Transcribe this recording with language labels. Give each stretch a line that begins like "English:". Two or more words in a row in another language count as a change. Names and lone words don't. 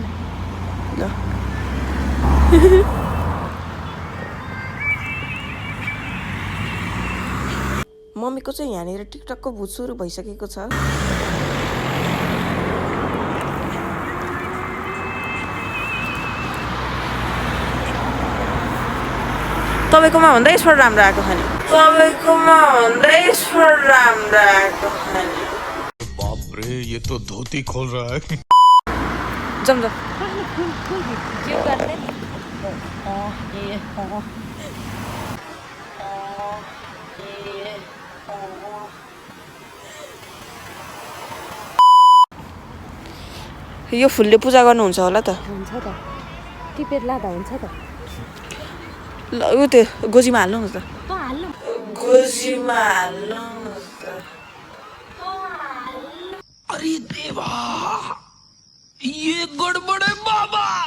Nepali: ल मम्मीको चाहिँ यहाँनिर टिकटकको भूत सुरु भइसकेको छ तपाईँकोमा भन्दा यसबाट राम्रो आएको छ नि तपाईँकोमा भन्दा यसबाट राम्रो आएको छ नि
Hindi: बाप रे ये तो धोती खोल रहा है
Nepali: जम यो फुलले पूजा गर्नुहुन्छ होला त हुन्छ त टिपेर लादा हुन्छ त ल उ त्यो गोजीमा हाल्नु न त हाल्नु गोजीमा हाल्नु
Hindi: अरे देवा ये गड़बड़ है बाबा